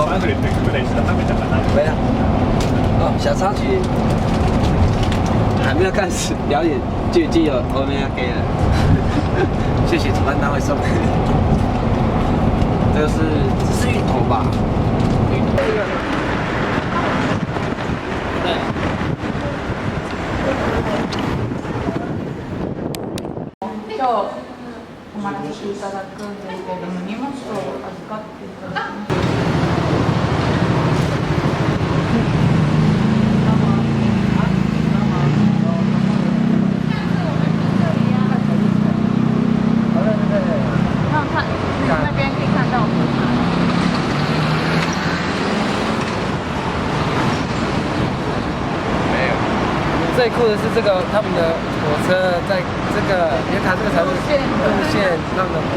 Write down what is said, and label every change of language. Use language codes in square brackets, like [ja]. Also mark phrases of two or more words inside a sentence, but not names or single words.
[zh] 没了。哦，小插曲还没有开始表演，就已经有欧米亚给了。谢谢主办单位送。这个是芋头吧？芋头。 [ja] 今日泊まらせていただくんですけれども、荷物を預かっていただきます。 [zh] 那边可以看到火场。最酷的是这个，他们的火车在这个，因为它这个才是路线让人不